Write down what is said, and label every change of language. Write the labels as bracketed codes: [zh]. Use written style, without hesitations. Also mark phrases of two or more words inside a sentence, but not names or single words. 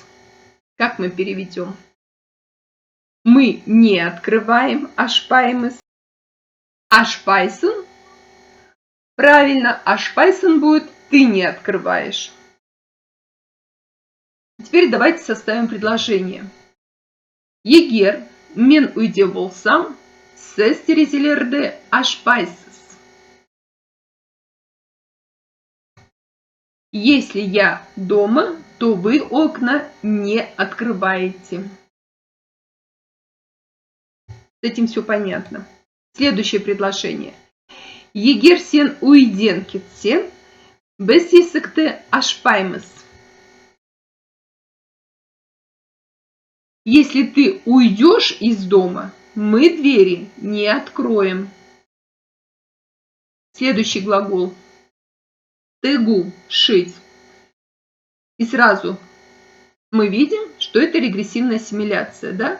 [ru] Как мы переведем? Мы не открываем ашпаймыс. Ашпайсен. Правильно, ашпайсен будет ты не открываешь. Теперь давайте составим предложение. [kk] Егер мен үйде болсам, сіз терезелерді ашпайсыз. [ru] Если я дома, то вы окна не открываете. С этим все понятно. Следующее предложение. [kk] Егер сен уйден кетсен, біз есікті ашпаймыз. [ru] Если ты уйдешь из дома, мы двери не откроем. Следующий глагол. Тегу – шить. И сразу мы видим, что это регрессивная ассимиляция, да?